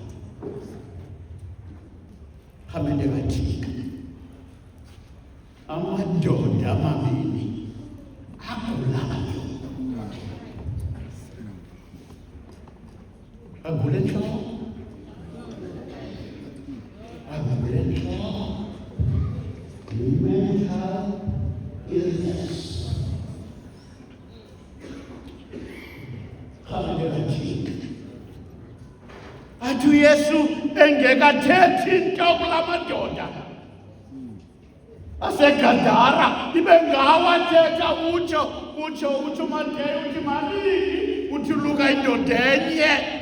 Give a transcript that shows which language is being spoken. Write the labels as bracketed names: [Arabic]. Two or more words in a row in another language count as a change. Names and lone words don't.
[Xhosa] Hamende kathika amadoda amabili agulayo. Agule enhloko, agule enhloko. [English] Mental illness. [Xhosa] Athi uYesu engekathethi into kulamadoda aseGadara, ibe ngawathetha utsho uMateyu, uthi malini, uthi Luka indoda enye.